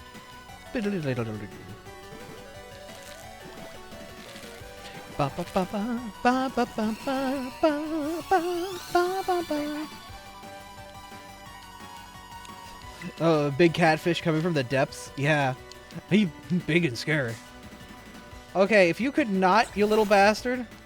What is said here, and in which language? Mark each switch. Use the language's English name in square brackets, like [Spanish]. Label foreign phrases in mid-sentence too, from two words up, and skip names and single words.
[English] Ba ba ba ba ba ba ba ba ba ba. Oh, a big catfish coming from the depths? Yeah. He big and scary. Okay, if you could not, you little bastard.